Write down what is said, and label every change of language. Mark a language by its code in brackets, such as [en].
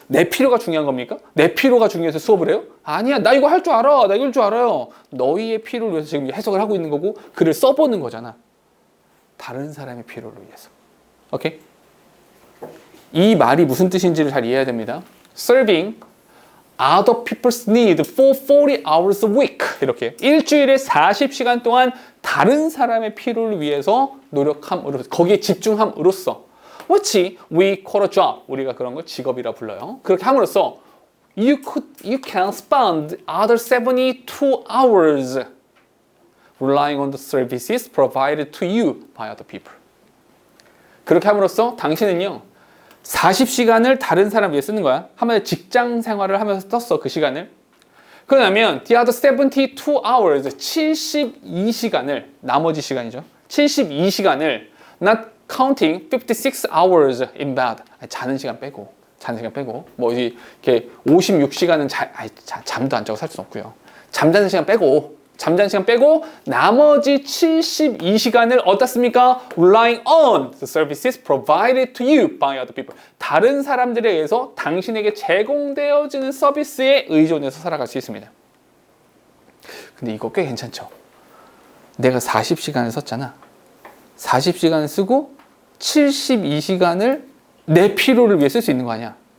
[ko] 내 필요가 중요한 겁니까? 내 필요가 중요해서 수업을 해요? 아니야. 나 이거 할 줄 알아. 나 이걸 줄 알아요. 너희의 필요를 위해서 지금 해석을 하고 있는 거고 글을 써보는 거잖아. 다른 사람의 필요를 위해서. 오케이? 이 말이 무슨 뜻인지를 잘 이해해야 됩니다. [en] Serving other people's need for 40 hours a week. [ko] 이렇게 일주일에 40시간 동안 다른 사람의 필요를 위해서 노력함으로써, 거기에 집중함으로써 [en] which we call a job. [ko] 우리가 그런 걸 직업이라 불러요. 그렇게 함으로써 [en] you can spend other 72 hours relying on the services provided to you by other people. [ko] 그렇게 함으로써 당신은요 40시간을 다른 사람 위해 쓰는 거야. 한마디로 직장 생활을 하면서 썼어, 그 시간을. 그러면 [en] the other 72 hours, [ko] 72시간을, 나머지 시간이죠. 72시간을 [en] not counting 56 hours in bed. [ko] 자는 시간 빼고, 뭐 이렇게 56시간은 잠도 안 자고 살 수는 없고요. 잠자는 시간 빼고 나머지 72시간을 어떻습니까? [en] Relying on the services provided to you by other people. [ko] 다른 사람들에 의해서 당신에게 제공되어지는 서비스에 의존해서 살아갈 수 있습니다. 근데 이거 꽤 괜찮죠? 내가 40시간을 썼잖아. 40시간을 쓰고 72시간을 내 필요를 위해 쓸 수 있는 거 아니야?